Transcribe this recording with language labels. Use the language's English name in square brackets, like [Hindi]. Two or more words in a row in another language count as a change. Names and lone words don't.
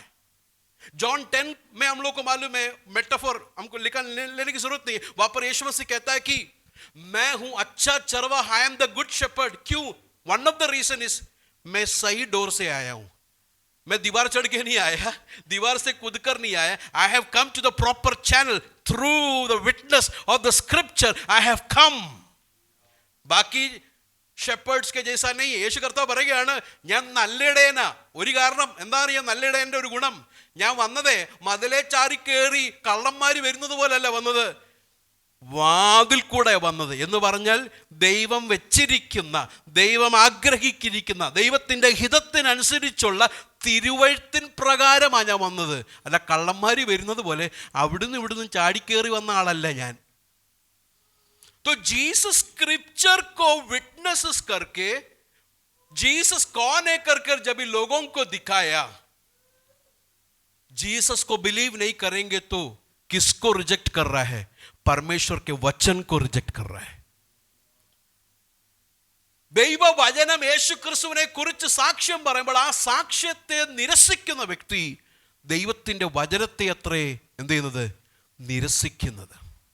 [Hindi] जॉन 10 में हम लोग को मालूम है, मेटाफोर हमको लेने की जरूरत नहीं है। वहां पर यीशु मसीह कहता है कि मैं हूं अच्छा चरवाहा, [English] I am the good shepherd. [Hindi] क्यों? [English] one of the reason is [Hindi] मैं सही डोर से आया हूं। मैं दीवार चढ़ के नहीं आया, दीवार से कूद कर नहीं आया। [English] I have come to the proper channel through the witness of the scripture I have come. [Malayalam] ബാക്കി ഷെപ്പേർഡ്സ് [Hindi] के जैसा नहीं है। [Malayalam] യേശു കർത്താവ് പറയുകയാണ്, ഞാൻ നല്ല ഇടയനാ. ഒരു കാരണം എന്താ അറിയാം നല്ല ഇടയന്റെ ഒരു ഗുണം? ഞാൻ വന്നതേ മതിലെ ചാരി കയറി കള്ളന്മാര് വരുന്നത് പോലല്ല വന്നത്, വാതിൽ കൂടെ വന്നത്. എന്ന് പറഞ്ഞാൽ ദൈവം വെച്ചിരിക്കുന്ന, ദൈവം ആഗ്രഹിച്ചിരിക്കുന്ന, ദൈവത്തിൻ്റെ ഹിതത്തിനനുസരിച്ചുള്ള തിരുവഴുത്തിൻ പ്രകാരമാണ് ഞാൻ വന്നത്. അല്ല കള്ളന്മാര് വരുന്നത് പോലെ അവിടുന്ന് ഇവിടുന്ന് ചാടിക്കേറി വന്ന ആളല്ല ഞാൻ. [Hindi] तो जीसस स्क्रिप्चर को विटनेसेस करके, जीसस कौन है कर जब लोगों को दिखाया, जीसस को बिलीव नहीं करेंगे तो किसको रिजेक्ट कर रहा है? परमेश्वर के वचन को रिजेक्ट कर रहा है. [Malayalam] ദൈവവചനം യേശു ക്രിസ്തുവിനെ കുറിച്ച് സാക്ഷ്യം പറയുമ്പോൾ ആ സാക്ഷ്യത്തെ നിരസിക്കുന്ന വ്യക്തി ദൈവത്തിന്റെ വചനത്തെ അത്രേ എന്ത് ചെയ്യുന്നത്? നിരസിക്കുന്നത്.